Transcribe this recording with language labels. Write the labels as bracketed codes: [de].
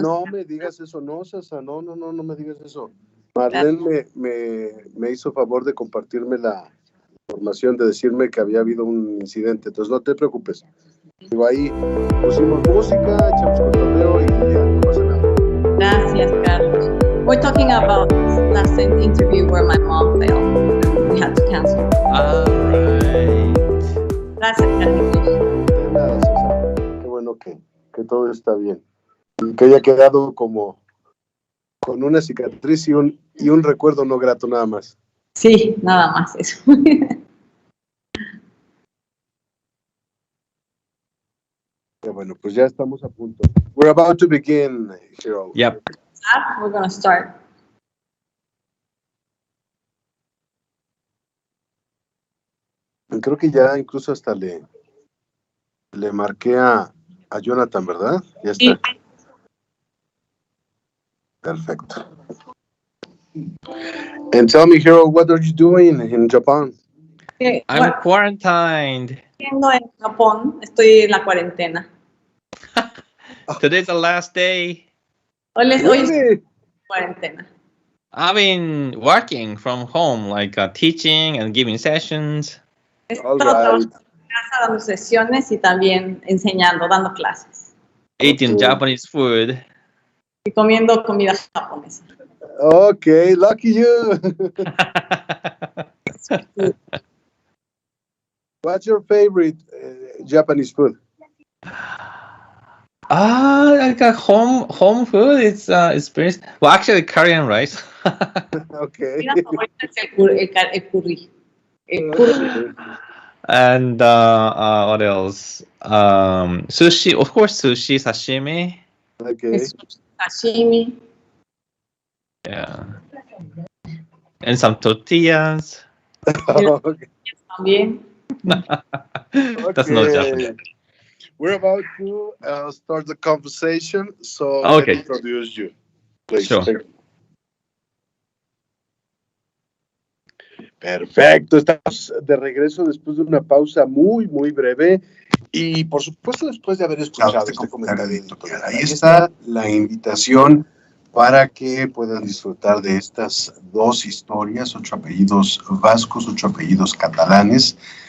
[es] No me digas eso, no, Sasa, no me digas eso. Marlene me hizo favor de compartirme la información, de decirme que había habido un incidente, entonces no te preocupes. Digo, ahí pusimos música, echamos cotorreo y ya, no pasa nada. Gracias, Carlos. [en] We're talking about last interview where my mom failed and we had to cancel. All right. [es] Gracias, Carlitos. De nada, Sasa. Qué bueno que todo está bien. Y que haya quedado como con una cicatriz y un recuerdo no grato nada más. Sí, nada más eso. Bueno, pues ya estamos a punto. [en] We're about to begin, Hiro. Yep. We're going to start. [es] Creo que ya incluso hasta le marqué a Jonathan, ¿verdad? Ya está. Sí. Perfecto. [en] And tell me, Hiro, what are you doing in Japan? I'm quarantined. [es] Viendo en Japón, estoy en la cuarentena. [en] Today's the last day. [es] Hoy es cuarentena. [en] I've been working from home, like teaching and giving sessions. [es] He estado trabajando en casa, dando sesiones y también enseñando, dando clases. [en] Eating Japanese food. [es] Y comiendo comida japonesa. [en] Okay, lucky you. What's your favorite Japanese food? Like a home food. It's very well. Actually, Korean rice. Okay. [es] Mi favorita es el curry. El curry. [en] And what else? Sushi, of course, sushi, sashimi. Okay. Sashimi. Yeah. And some tortillas. Okay. [es] También. [en] That's not Japanese. We're about to start the conversation, so Okay. let me introduce you, please. Sure. [es] Perfecto, estamos de regreso después de una pausa muy, muy breve y por supuesto después de haber escuchado este comentario editorial. Ahí está la invitación para que puedan disfrutar de estas dos historias, 8 apellidos vascos, 8 apellidos catalanes.